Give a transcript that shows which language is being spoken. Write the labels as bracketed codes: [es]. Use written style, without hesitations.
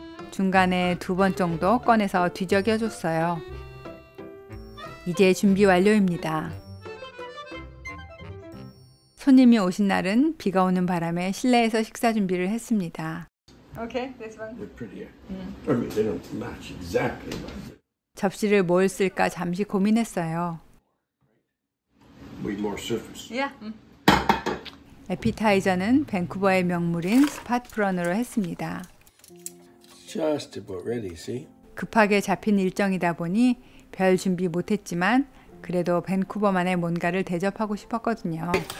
[ko] 중간에 2번 정도 꺼내서 뒤적여줬어요. 이제 준비 완료입니다. 손님이 오신 날은 비가 오는 바람에 실내에서 식사 준비를 했습니다. [en] Okay, this one. They're prettier. I mean, they don't match exactly, but [ko] 접시를 뭘 쓸까 잠시 고민했어요. [en] way more surface. Yeah. [ko] 에피타이저는 밴쿠버의 명물인 스팟 프런으로 했습니다. [en] Just about ready, see? [ko] 급하게 잡힌 일정이다 보니 별 준비 못했지만 그래도 밴쿠버만의 뭔가를 대접하고 싶었거든요.